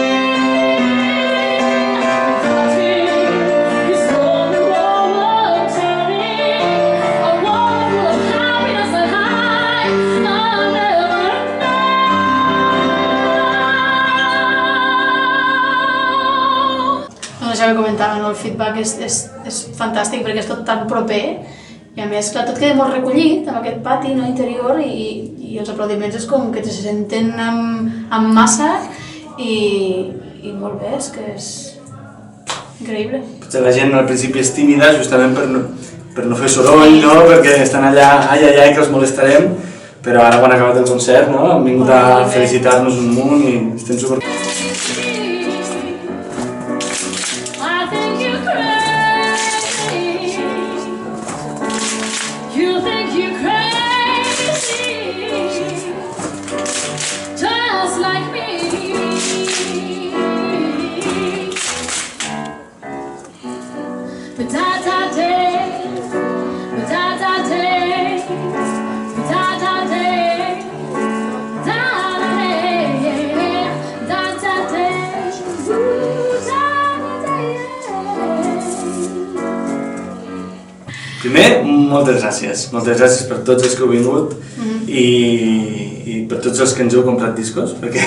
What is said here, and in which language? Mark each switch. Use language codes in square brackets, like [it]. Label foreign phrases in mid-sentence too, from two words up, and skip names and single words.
[en] Without him, his whole world turning. A world full of happiness that I never know. [ca] Ja ho comentava, no? El feedback és fantàstic perquè és tot tan proper i a més, clar, tot queda molt recollit amb aquest pati no, interior i els aplaudiments és com que se senten amb massa i molt bé, és que és increïble. Potser la gent al principi és tímida justament per no fer soroll, no? Perquè estan allà, ai, que els molestarem, però ara quan ha acabat el concert, no? Han vingut a felicitar-nos un munt i estem super... [en] I think you're crazy. You think you're crazy, just like me. But da day, but da day, but da day, [ca] Primer, moltes gràcies per tots els que heu vingut i per tots els que ens heu comprat discos, perquè